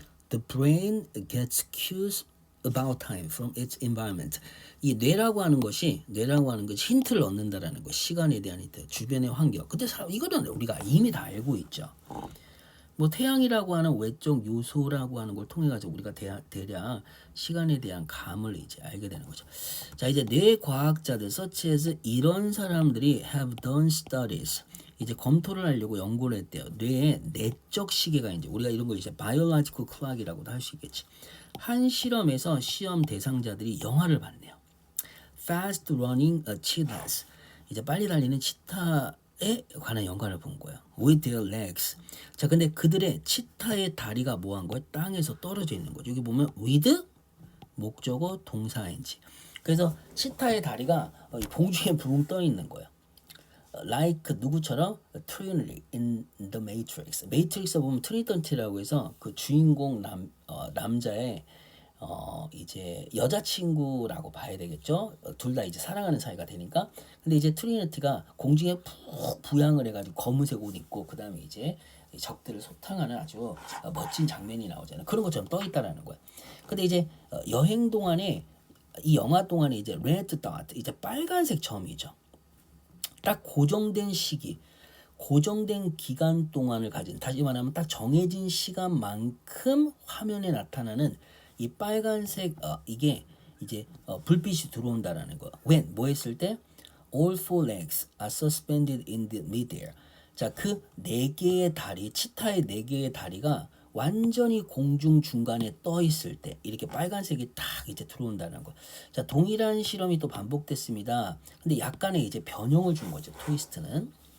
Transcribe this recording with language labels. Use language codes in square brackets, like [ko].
[en] The brain gets cues about time from its environment. [ko] 이 뇌라고 하는 것이 힌트를 얻는다라는 거. 시간에 대한 힌트, 주변의 환경. 근데 이거는 우리가 이미 다 알고 있죠. 뭐 태양이라고 하는 외적 요소라고 하는 걸 통해 가지고 우리가 대략 시간에 대한 감을 이제 알게 되는 거죠. 자, 이제 뇌 과학자들 [en] such as [ko] 이런 사람들이 [en] have done studies. [ko] 이제 검토를 하려고 연구를 했대요. 뇌의 내적 시계가 이제 우리가 이런 걸 이제 [en] biological clock [ko] 이라고도 할 수 있겠지. 한 실험에서 시험 대상자들이 영화를 봤네요. [en] Fast running cheetahs. [ko] 이제 빨리 달리는 치타에 관한 연관을 본 거예요. [en] With their legs. [ko] 자, 근데 그들의 치타의 다리가 뭐한 거예요? 땅에서 떨어져 있는 거죠. 여기 보면 with 목적어 동사인지. 그래서 치타의 다리가 공중에 붕 떠 있는 거예요. [en] Like [ko] 누구처럼 [en] Trinity in the Matrix. [ko] 매트릭스 보면 트리니티라고 해서 그 주인공 남자의 이제 여자친구라고 봐야 되겠죠. 둘 다 이제 사랑하는 사이가 되니까. 근데 이제 트리니티가 공중에 푹 부양을 해가지고 검은색 옷 입고 그 다음에 이제 적들을 소탕하는 아주 멋진 장면이 나오잖아요. 그런 것처럼 떠 있다라는 거예요. 근데 이제 여행 동안에 이 영화 동안에 이제 레드 dot 이제 빨간색 점이죠. 딱 고정된 시기, 고정된 기간 동안을 가진, 다시 말하면 딱 정해진 시간만큼 화면에 나타나는 이 빨간색 이게 이제 불빛이 들어온다라는 거. [en] When [ko] 뭐 했을 때 [en] all four legs are suspended in the midair. [ko] 자, 그 네 개의 다리, 치타의 네 개의 다리가 완전히 공중 중간에 떠 있을 때 이렇게 빨간색이 딱 이제 들어온다는 거. 자, 동일한 실험이 또 반복됐습니다. 근데 약간의 이제 변형을 준 거죠. 트위스트는.